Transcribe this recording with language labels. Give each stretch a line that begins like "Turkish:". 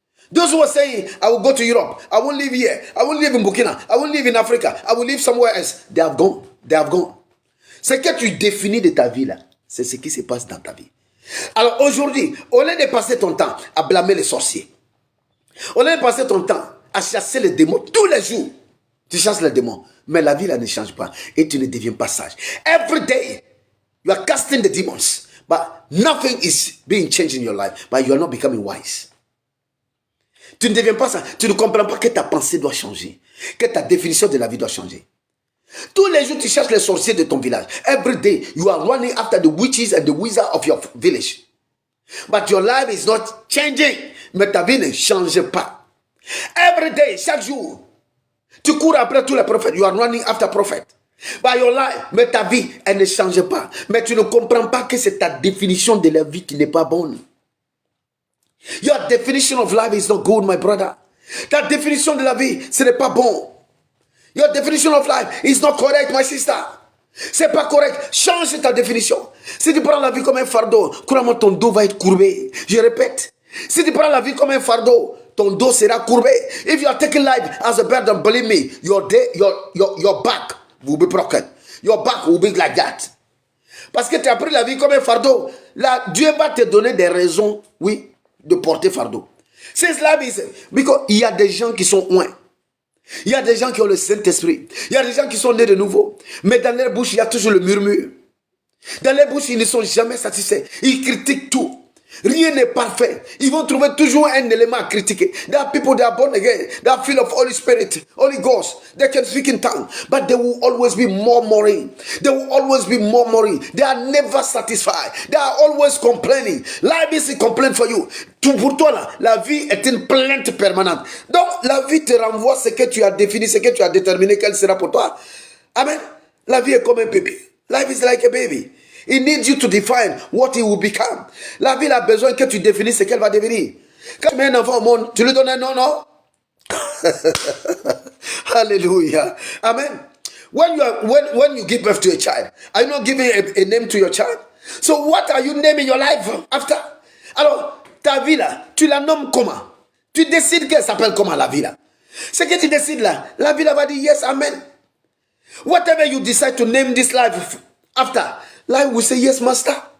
English: Those who are saying, I will go to Europe, I won't live here, I won't live in Burkina, I won't live in Africa, I will live somewhere else, they have gone, they have gone.
French: Ce que tu définis de ta vie là, c'est ce qui se passe dans ta vie. Alors aujourd'hui, au lieu de passer ton temps à blâmer les sorciers, au lieu de passer ton temps à chasser les démons tous les jours, tu chasses les démons, mais la vie là ne change pas et tu ne deviens pas sage.
English: Every day, you are casting the demons, but nothing is being changed in your life, but you are not becoming wise.
French: Tu ne deviens pas ça, tu ne comprends pas que ta pensée doit changer, que ta définition de la vie doit changer. Tous les jours, tu cherches les sorciers de ton village.
English: Every day, you are running after the witches and the wizards of your village. But your life is not changing.
French: Mais ta vie ne change pas.
English: Every day,
French: chaque jour, tu cours après tous les prophètes.
English: You are running after prophets. But your life,
French: mais ta vie, elle ne change pas. Mais tu ne comprends pas que c'est ta définition de la vie qui n'est pas bonne.
English: Your definition of life is not good, my brother.
French: Ta définition de la vie, ce n'est pas bon.
English: Your definition of life is not correct, my sister.
French: C'est pas correct. Change ta définition. Si tu prends la vie comme un fardeau, crois-moi, ton dos va être courbé. Je répète. Si tu prends la vie comme un fardeau, ton dos sera courbé.
English: If you are taking life as a burden, believe me, your back will be broken. Your back will be like that.
French: Parce que tu as pris la vie comme un fardeau. Là, Dieu va te donner des raisons, oui, de porter fardeau. C'est cela, because il y a des gens qui sont loin. Il y a des gens qui ont le Saint-Esprit. Il y a des gens qui sont nés de nouveau. Mais dans leur bouche, il y a toujours le murmure. Dans leur bouche, ils ne sont jamais satisfaits. Ils critiquent tout. Rien n'est parfait. Ils vont trouver toujours un élément à critiquer.
English: There are people that are born again, that are filled of Holy Spirit, Holy Ghost. They can speak in tongues, but they will always be murmuring. They will always be murmuring. They are never satisfied. They are always complaining. Life is a complaint for you.
French: Pour toi, là, la vie est une plainte permanente. Donc, la vie te renvoie ce que tu as défini, ce que tu as déterminé qu'elle sera pour toi. Amen. La vie est comme un bébé.
English: Life is like a baby. It needs you to define what it will become.
French: La vie a besoin que tu définisses ce qu'elle va devenir. Quand tu mets un enfant au monde, tu lui donnes un nom, non? Hallelujah. Amen.
English: When you give birth to a child, are you not giving a name to your child? So what are you naming your life after?
French: Alors, ta vie là, tu la nommes comment? Tu décides qu'elle s'appelle comment la vie là? Ce que tu décides là, la vie là va dire yes, amen.
English: Whatever you decide to name this life after, life will say, yes, master.